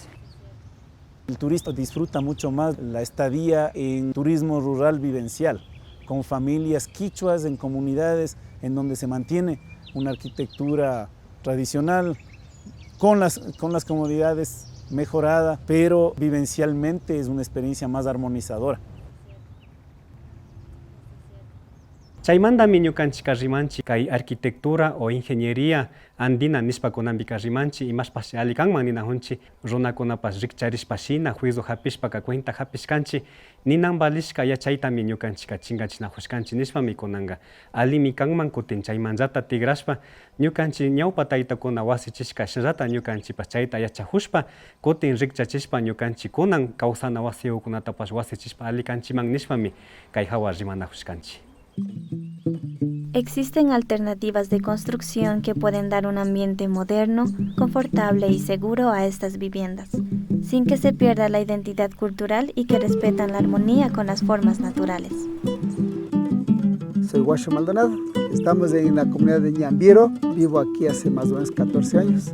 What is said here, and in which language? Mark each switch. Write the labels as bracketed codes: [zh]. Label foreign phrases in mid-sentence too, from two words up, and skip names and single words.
[es] El turista disfruta mucho más la estadía en turismo rural vivencial, con familias quichuas, en comunidades en donde se mantiene una arquitectura tradicional, con las comodidades mejorada, pero vivencialmente es una experiencia más armonizadora. [qu] Chaymantami ñukanchik rimanchik kay [es] arquitectura o ingeniería andina [qu] nishpakunanpika rimanchik imashpashi ali kanman ninajunchik runakunapas rikcharishpa shina juicio hapishpaka cuenta hapishkanchik ninan valishka yachaytami ñukanchika chinkachinajushkanchik nishpami kunanka alimi kanman kutin chaymantata tigrashpa ñukanchik ñawpa taytakuna wasichishka shillata ñukanchikpas chayta yachajushpa kutin rikchachishpa ñukanchik kunan kawsana wasiyukunatapas wasichishpa ali kanchiman nishpami kay hawa rimanajushkanchik. [es] Existen alternativas de construcción que pueden dar un ambiente moderno, confortable y seguro a estas viviendas, sin que se pierda la identidad cultural y que respetan la armonía con las formas naturales. Soy Guacho Maldonado, estamos en la comunidad de Ñambiro, vivo aquí hace más o menos 14 años.